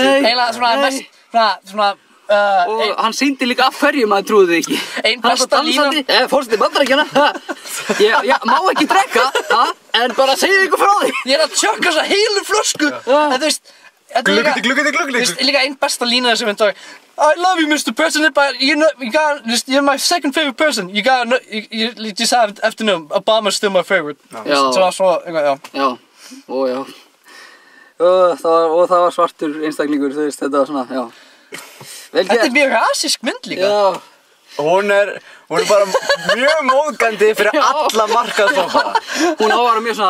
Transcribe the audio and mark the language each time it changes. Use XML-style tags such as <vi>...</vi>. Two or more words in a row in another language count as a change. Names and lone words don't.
<is>Eiginlega svona og hann sýndi líka af hverju maður trúði þig ekki. Ein besta línan. Forseti Bandaríkjanna. Ég má ekki drekka, en bara segja ykkur frá því. Ég að tjökka þessa heilu flösku. En þú veist, Gluggandi. Líka ein besta línan sem mynd</is> <en>I love you, Mr. President, but you're my second favorite person. You just have to know, Obama's still my favorite.</en> <is>Já. Já. Og það var svartur einstaklingur, þú veist, þetta var svona, já. Þetta er mjög rasísk mynd líka. Já. Hún er bara mjög móðgandi fyrir alla markaðsópa. Hún á að vera mjög svona</is>